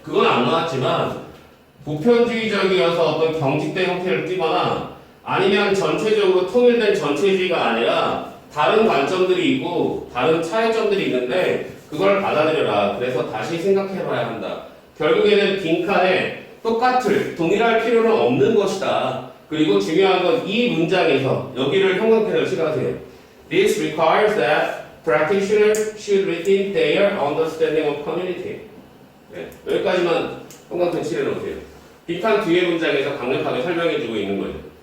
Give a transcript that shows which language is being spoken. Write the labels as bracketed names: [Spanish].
[Korean] 그건 안 나왔지만 보편주의적이어서 어떤 경직된 형태를 띠거나 아니면 전체적으로 통일된 전체주의가 아니라 다른 관점들이 있고 다른 차이점들이 있는데 그걸 받아들여라. 그래서 다시 생각해봐야 한다. 결국에는 빈칸에 동일할 필요는 없는 것이다. 그리고 중요한 건 이 문장에서 여기를 형광펜으로 칠하세요. [English] This requires that practitioners should rethink their understanding of community. [Korean] 네, 여기까지만 형광펜 칠해놓으세요. 빈칸 뒤에 문장에서 강력하게 설명해주고 있는 거예요.